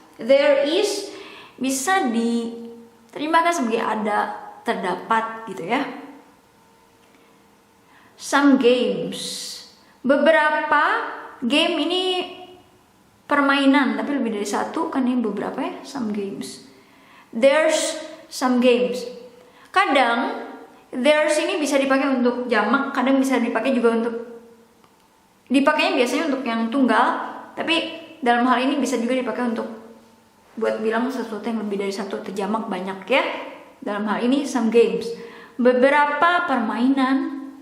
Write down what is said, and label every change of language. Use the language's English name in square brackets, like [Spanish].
[English] There is [Indonesian] bisa diterjemahkan sebagai ada, terdapat gitu ya. [English] Some games, [Indonesian] beberapa game ini permainan tapi lebih dari satu kan, ini beberapa ya. [English] Some games, there's some games. [Indonesian] Kadang there's ini bisa dipakai untuk jamak, kadang bisa dipakai juga untuk, dipakainya biasanya untuk yang tunggal, tapi dalam hal ini bisa juga dipakai untuk buat bilang sesuatu yang lebih dari satu, terjamak banyak ya. Dalam hal ini [English] some games, [Indonesian] beberapa permainan.